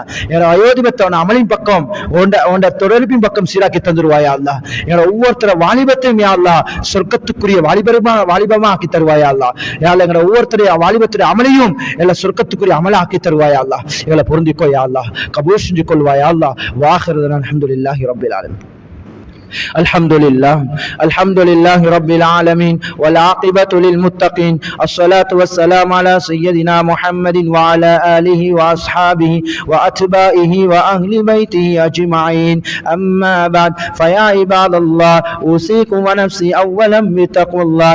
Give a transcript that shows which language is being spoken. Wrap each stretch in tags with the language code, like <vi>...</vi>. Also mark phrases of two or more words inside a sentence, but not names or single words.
<ta>என்னோட வயோதிபத்தை அமலின் பக்கம் தொடர்பின் பக்கம் சீராக்கி தந்துருவாயா அல்லாஹ். என்னோட ஒவ்வொருத்தர வாலிபத்தையும்</ta> <ar>يا الله</ar> <ta>சொர்க்கத்துக்குரிய வாலிபமா ஆக்கி தருவாயா அல்லாஹ்.</ta> <ar>يا الله</ar> <ta>எங்களோட ஒவ்வொருத்தரைய வாலிபத்துடைய அமலையும் எல்லாம் சொர்க்கத்துக்குரிய அமல ஆக்கி தருவாயா அல்லாஹ். எங்களை பொருந்திக்கோ</ta> <ar>يا الله,</ar> <ta>கபூல் செஞ்சு கொள்வாயா அல்லாஹ்.</ta> <ar>وآخر دعوانا الحمد لله رب العالمين. الحمد لله رب العالمين والعاقبة للمتقين. الصلاة والسلام على سيدنا محمد وعلى آله وأصحابه وأتباعه وأهل بيته أجمعين. أما بعد، فيا عباد الله، أوصيكم ونفسي أولا بتقوى الله.</ar>